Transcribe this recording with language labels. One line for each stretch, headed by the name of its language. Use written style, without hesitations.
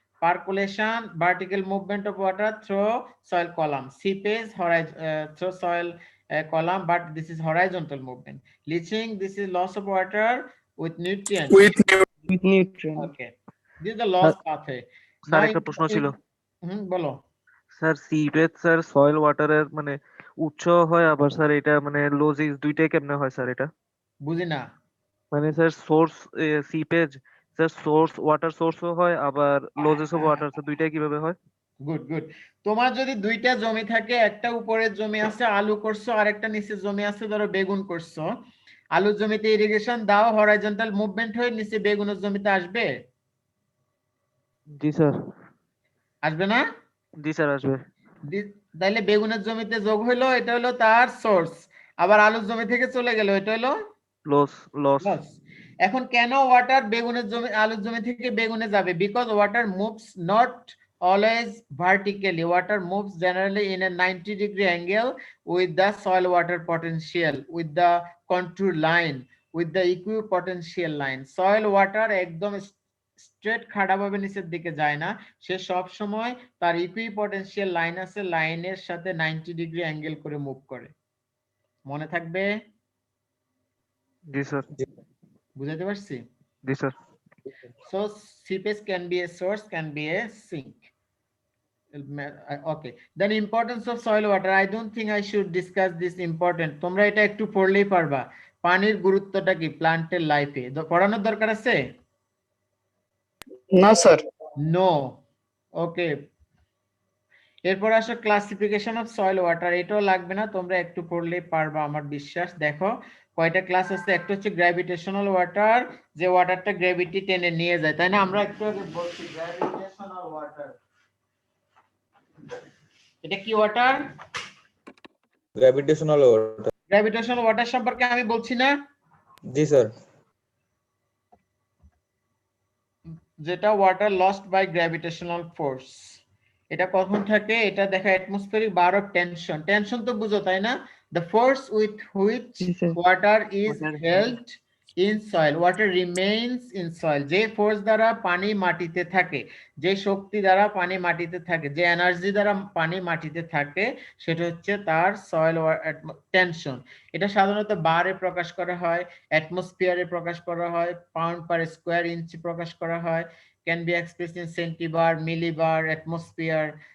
English: Percolation, vertical movement of water through soil column. Seepage, through soil column, but this is horizontal movement. Leaching, this is loss of water with nutrients. With nutrient. Okay, this is the loss pathway.
Bangla: Sir একটা প্রশ্ন ছিল বলো। Sir seepage sir soil ওয়াটারের মানে উৎস হয় আবার sir এটা মানে লোজিস দুইটাই কেমনে হয় স্যার এটা বুঝি না। মানে sir source seepage sir source water সোর্সও হয় আবার লোজেস অফ ওয়াটার স্যার দুইটাই কিভাবে হয় গুড গুড। তোমার যদি দুইটা জমি থাকে, একটা উপরের জমি আছে আলু করছো, আর একটা নিচের জমি আছে ধরো বেগুন করছো, আলুর জমিতে ইরিগেশন দাও, হরাইজন্টাল মুভমেন্ট হয়ে নিচে বেগুনের জমিতে আসবে? জি স্যার। আসবে না? জি স্যার আসবে। তাইলে বেগুনের জমিতে যোগ হইলো, এটা হলো তার সোর্স, আবার আলুর জমি থেকে চলে গেল, এটা হলো লস। এখন কেন ওয়াটার বেগুনের জমি আলুর জমি থেকে বেগুনে যাবে?
English: Because water moves not always vertically. Water moves generally in a 90-degree angle with the soil water potential, with the contour line, with the equipotential line.
Bangla: Soil water একদম স্ট্রেট খাড়াভাবে নিচের দিকে যায় না, সে সব সময় তার ইকুইপটেনশিয়াল লাইন আছে, লাইনের সাথে 90 ডিগ্রি অ্যাঙ্গেল করে মুভ করে। মনে থাকবে? জি স্যার। বুঝাতে পারছি? জি sir.
English: So seepage can be a source, can be a sink. Okay, then importance of soil water. I don't think I should discuss this important.
Bangla: তোমরা এটা একটু পড়লেই পারবা, পানির গুরুত্বটা কি প্ল্যান্টের লাইফে। পড়ানোর দরকার আছে? না স্যার।
English: No.
Bangla: ওকে, এরপর আসো
English: Classification of soil water.
Bangla: এটাও লাগবে না, তোমরা একটু পড়লেই পারবা আমার বিশ্বাস। দেখো কয়টা ক্লাস আছে। একটা হচ্ছে গ্র্যাভিটেশনাল ওয়াটার, যে ওয়াটারটা গ্র্যাভিটি টেনে নিয়ে যায়, তাই না? আমরা একটু আগে বলছি গ্র্যাভিটেশনাল ওয়াটার। এটা কি water? Gravitational water. Gravitational water সম্পর্কে আমি বলছি না? জি স্যার। যেটা
English: Water lost by gravitational force.
Bangla: এটা কখন থাকে? এটা দেখা atmospheric bar of tension. Tension তো বুঝো তাই না?
English: The force with which water is held in soil, water remains in soil.
Bangla: যে ফোর্স দ্বারা পানি মাটিতে থাকে, যে শক্তি দ্বারা পানি মাটিতে থাকে, যে এনার্জি দ্বারা পানি মাটিতে থাকে, সেটা হচ্ছে তার সয়েল টেনশন। এটা সাধারণত বারে প্রকাশ করা হয়, অ্যাটমসফিয়ারে প্রকাশ করা হয়, পাউন্ড পার স্কয়ার ইঞ্চি প্রকাশ করা হয়,
English: Can be expressed in centibar, millibar, atmosphere.